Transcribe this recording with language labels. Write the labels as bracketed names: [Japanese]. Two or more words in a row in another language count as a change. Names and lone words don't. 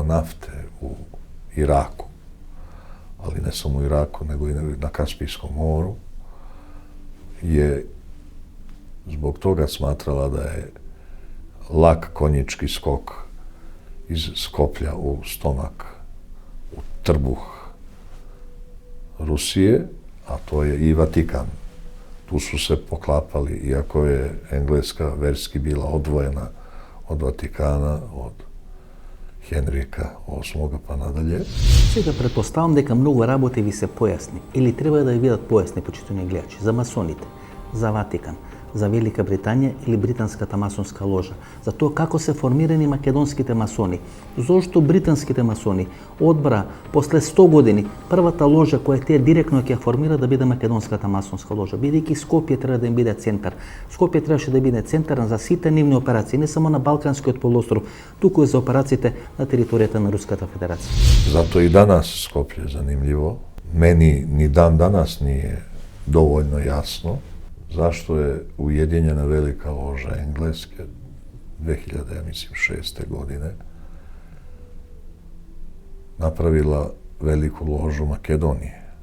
[Serbian] nafte u Iraku, ali ne samo u Iraku, nego i na Kaspijskom moru, je zbog toga smatrala da je lak konjički skok iz Skoplja u stomak, u trbuh Rusije, a to je i Vatikan. Tu su se poklapali, iako je Engleska verski bila odvojena od Vatikana, od Henrika VIII pa nadalje. [Macedonian] Сега предпоставам дека многу работи ви се појасни или треба да ви бидат појасни, почитувани гледачи, за масоните, за Ватикан, за Велика Британија или британската масонска ложа, за тоа како се формирани македонските масони, зошто британските масони одбра после 100 години првата ложа која тие директно ќе формира да биде македонската масонска ложа, бидејќи Скопје треба да им биде центар. Скопје требаше да биде центар за сите нивни операции, не само на Балканскиот полуостров, туку и за операциите на територијата на Руската Федерација. [Serbian] Zato i danas Skoplje je zanimljivo. Meni ni dan danas nije dovoljno jasno zašto je ujedinjena velika loža Engleske 2006. godine napravila veliku ložu Makedonije.